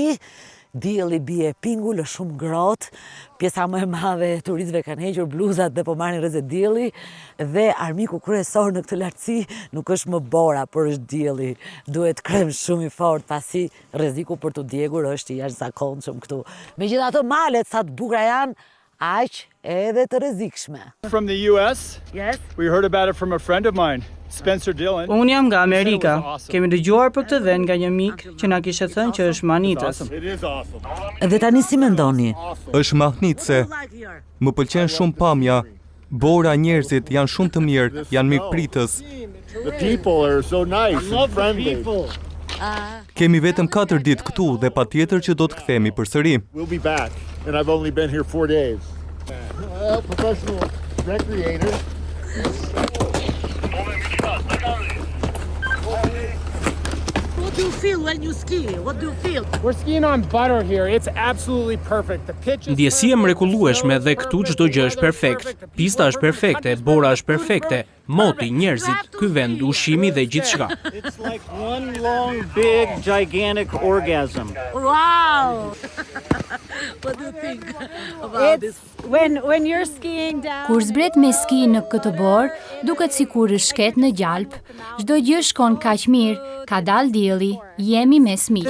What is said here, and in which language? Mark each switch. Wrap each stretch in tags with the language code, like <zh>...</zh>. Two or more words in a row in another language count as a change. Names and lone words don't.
<sq>Dielli bie pingull, është shumë ngrohtë. Pjesa më e madhe e turistëve kanë hequr bluzat dhe po marrin rrezet dielli dhe armiku kryesor në këtë lartësi nuk është më bora, por është dielli. Duhet krem shumë i fortë pasi rreziku për të djegur është i jashtëzakonshëm këtu. Megjithatë malet sa të bukura janë, aq edhe të rrezikshme.</sq> <en>From the US? Yes. We heard about it from a friend of mine, Spencer Dillon.</en> <sq>Unë jam nga Amerika. Kemi dëgjuar për këtë vend nga një mik që na kishte thënë që është manitës.</sq> <en>It is awesome.</en> <sq>Dhe tani si mendoni? Është mahnitse. Më pëlqen shumë pamja. Bora, njerëzit janë shumë të mirë, janë mirëpritës.</sq> <en>The people are so nice and friendly.</en> <sq>Kemi vetëm 4 ditë këtu dhe patjetër që do të kthehemi përsëri.</sq> <en>We'll be back, and I've only been here 4 days. Professional recreator. What do you feel when you ski? What do you feel? We're skiing on butter here. It's absolutely perfect. The pitch is</en> <sq>Ndjesia mrekullueshme dhe këtu çdo gjë është perfekt. Pista është perfekte, bora është perfekte, moti, njerëzit, ky vend, ushqimi dhe gjithçka.</sq> <en>It's like one long, big, gigantic orgasm. Wow! What do you think about this? When you're skiing down.</en> <sq>Kur zbret me ski në këtë borë, duket sikur është shket në gjalp. Çdo gjë shkon kaq mirë, ka dal dielli, jemi mes miq.</sq>